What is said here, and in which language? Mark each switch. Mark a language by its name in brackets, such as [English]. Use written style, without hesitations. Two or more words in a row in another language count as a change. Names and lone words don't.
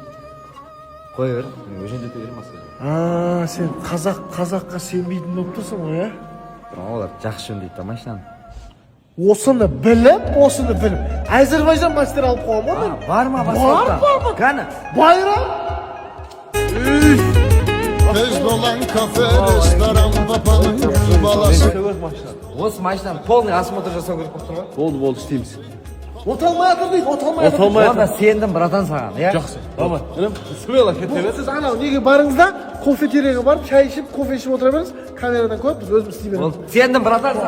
[Kazakh] Қоя бер, мен жөндете беремін мастерге. Сен қазаққа сенбейтін болып тұрсың ғой, ә? Олар жақсы жөндейді да машинаны. Осыны біліп. Әзербайжан мастер алып қойған ба? Бар ма басқалықта? Бар. Қаны? Байрам. [Azerbaijani] Göz dolan kafe, restoran, papanın balası. [Kazakh] Осы машинаны [Russian] полный осмотр [Kazakh] жасау керек болып тұр ғой. Болды, істейміз. Оталмай жатыр дейді, оталмай жатыр. Онда сендім братан саған, иә? Жақсы. Баба, інім, смело кете бер. Сіз анау неге барыңыз да, кофетерияға барып, чай ішіп, кофе ішіп отыра беріңіз. Камерадан көріп, біз өзіміз істей береміз. Сендім братан саған.